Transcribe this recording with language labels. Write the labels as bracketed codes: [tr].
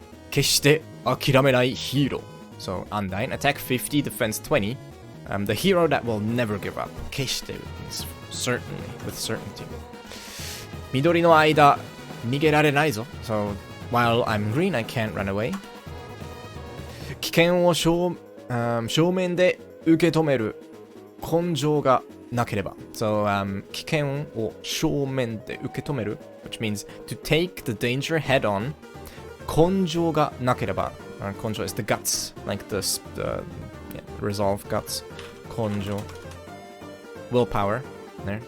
[ja] 決して諦めないヒーロー. [en] So, Undyne, attack 50, defense 20. The hero that will never give up. 決して means certainly, with certainty. [ja] 緑の間、逃げられないぞ. [en] So, while I'm green, I can't run away. [ja] 危険を正面で受け止める根性がなければ. [en] So, [ja] 危険を正面で受け止める, [en] which means to take the danger head on. [ja] 根性がなければ. [en] 根性 is the guts, like the resolve guts. 根性.Willpower. There.